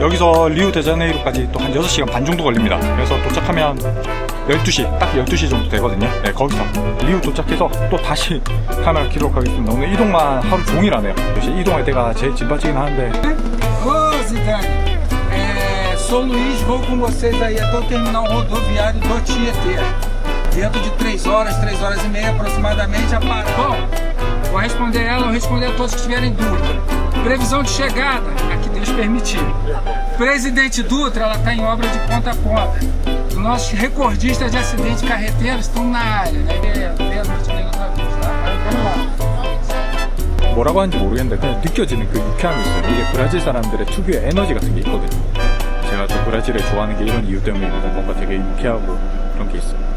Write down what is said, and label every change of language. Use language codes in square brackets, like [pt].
[ko] 여기서 리우데자네이루까지 또 한 6시간 반 정도 걸립니다. 그래서 도착하면 12시, 딱 12시 정도 되거든요. 네, 거기서 리우 도착해서 또 다시 카메라 켜도록 하겠습니다. 오늘 이동만 하루 종일 하네요. 역시 이동할 때가 제일 짐바지긴 하는데. [pt] Ô, Zidane, sou o Luiz, vou com vocês aí até o terminal rodoviário do Tietê. Dentro de 3 horas e meia aproximadamente, a parada. Bom, vou responder ela, vou responder a todos que tiverem dúvida. Previsão de chegada, a que Deus permitir. Presidente Dutra, ela está em obra de ponta a ponta. Os nossos recordistas de acidente carreteiro estão na área, né? Vamos lá. [ko] 뭐라고 하는지 모르겠는데 그냥 느껴지는 그 유쾌함이 있어요. 이게 브라질 사람들의 특유의 에너지 같은 게 있거든요. 제가 또 브라질을 좋아하는 게 이런 이유 때문입니다. 뭔가 되게 유쾌하고 그런 게 있어요.